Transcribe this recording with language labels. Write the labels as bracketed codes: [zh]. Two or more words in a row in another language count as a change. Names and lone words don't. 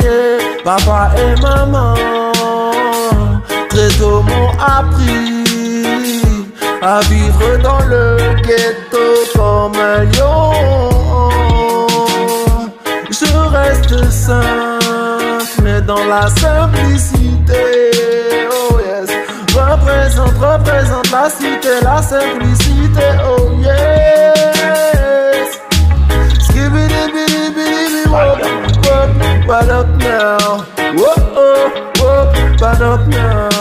[fr] Papa et maman, très tôt m'ont appris à vivre dans le ghetto comme un lion. Je reste simple, mais dans la simplicité. [en] Oh yes, [fr] représente la cité, la simplicité. [en] Oh yes. Skibbidi-bidi-bidi, wop, wop, what up now? Whoa, wop, what up now?